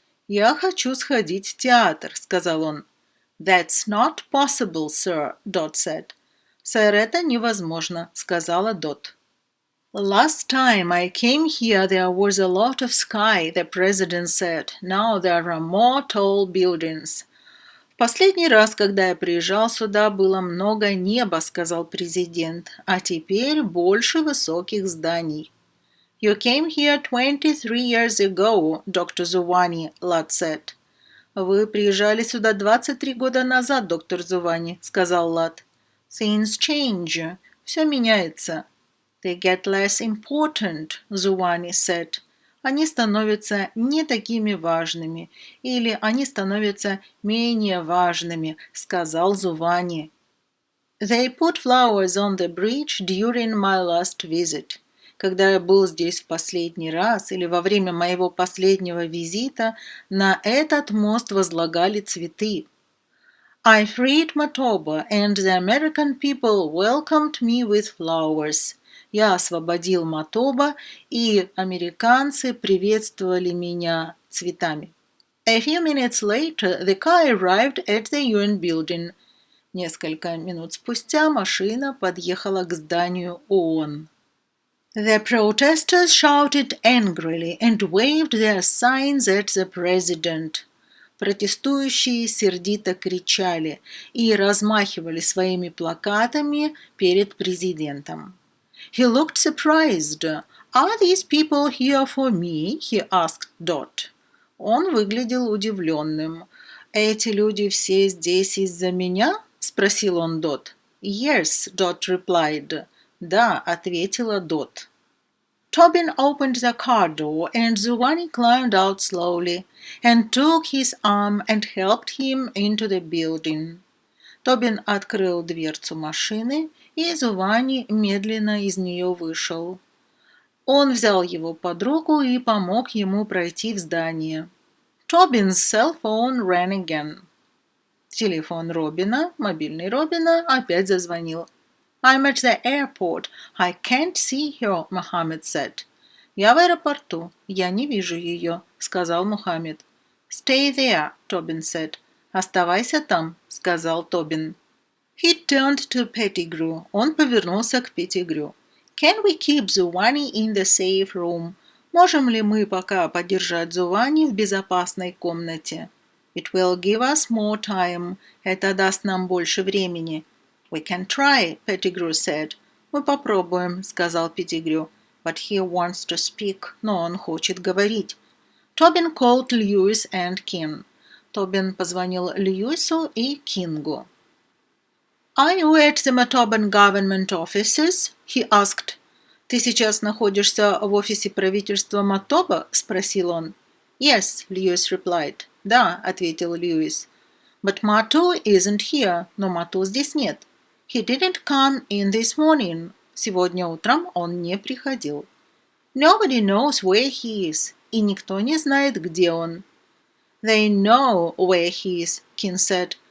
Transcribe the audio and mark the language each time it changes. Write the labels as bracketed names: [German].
[Russian] Я хочу сходить в театр, сказал он. [English] That's not possible, sir, Dot said. [Russian] Сэр, это невозможно, сказала Дот. [English] Last time I came here there was a lot of sky, the president said. Now there are more tall buildings. [Russian] Последний раз, когда я приезжал сюда, было много неба, сказал президент, а теперь больше высоких зданий. [English] You came here 23 years ago, Dr. Zuvani, Lad said. [Russian] Вы приезжали сюда 23 года назад, доктор Зувани, сказал Лад. [English] Things change. [Russian] Все меняется. [English] They get less important, Zuvani said. [Russian] Они становятся не такими важными, или они становятся менее важными, сказал Зувани. [English] They put flowers on the bridge during my last visit. [Russian] Когда я был здесь в последний раз, или во время моего последнего визита, на этот мост возлагали цветы. [English] I freed Motoba, and the American people welcomed me with flowers. [Russian] Я освободил Мотоба, и американцы приветствовали меня цветами. [English] A few minutes later, the car arrived at the UN building. [Russian] Несколько минут спустя машина подъехала к зданию ООН. [English] The protesters shouted angrily and waved their signs at the president. [Russian] Протестующие сердито кричали и размахивали своими плакатами перед президентом. [English] He looked surprised. Are these people here for me? He asked Dot. [Russian] Он выглядел удивленным. Эти люди все здесь из-за меня? Спросил он Дот. [English] Yes, Dot replied. [Russian] Да, ответила Дот. [English] Tobin opened the car door and Giovanni climbed out slowly and took his arm and helped him into the building. [Russian] Тобин открыл дверцу машины, и Giovanni медленно из нее вышел. Он взял его под руку и помог ему пройти в здание. [English] Tobin's cell phone rang again. [Russian] Телефон Робина, мобильный Робина, опять зазвонил. [English] I'm at the airport. I can't see her, Mohammed said. [Russian] Я в аэропорту. Я не вижу ее, сказал Мухаммед. [English] Stay there, Tobin said. [Russian] Оставайся там, сказал Тобин. [English] He turned to Pettigrew. [Russian] Он повернулся к Петтигрю. [English] Can we keep Giovanni in the safe room? [Russian] Можем ли мы пока подержать Giovanni в безопасной комнате? [English] It will give us more time. [Russian] Это даст нам больше времени. [English] We can try, Pettigrew said. [Russian] Мы попробуем, сказал Петтигрю. [English] But he wants to speak. [Russian] Но он хочет говорить. [English] Tobin called Lewis and King. [Russian] Тобин позвонил Льюису и Кингу. [English] Are you at the Motoban government offices? He asked. [Russian] Ты сейчас находишься в офисе правительства Мотоба? Спросил он. [English] Yes, Lewis replied. [Russian] Да, ответил Льюис. [English] But Matu isn't here. [Russian] Но Мату здесь нет. [English] He didn't come in this morning. [Russian] Сегодня утром он не приходил. [English] Nobody knows where he is. [Russian] И никто не знает, где он. [English] They know where he is, King said.